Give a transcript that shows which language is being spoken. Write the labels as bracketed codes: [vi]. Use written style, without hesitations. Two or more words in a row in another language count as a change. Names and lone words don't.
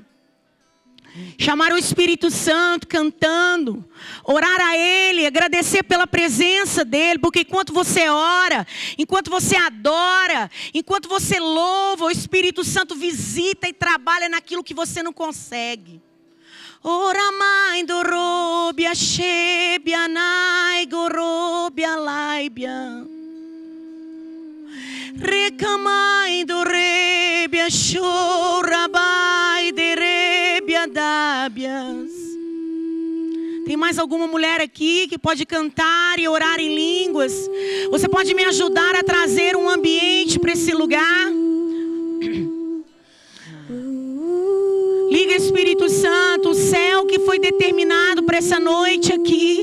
[pt] Chamar o Espírito Santo cantando. Orar a Ele, agradecer pela presença dEle. Porque enquanto você ora, enquanto você adora, enquanto você louva, o Espírito Santo visita e trabalha naquilo que você não consegue. Ora mãe do robia, shebia, nai, gorobia, laibia. Recamai do rebia, chorabai, de rebia, dábias. Tem mais alguma mulher aqui que pode cantar e orar em línguas? Você pode me ajudar a trazer um ambiente para esse lugar? Liga, Espírito Santo, o céu que foi determinado para essa noite aqui.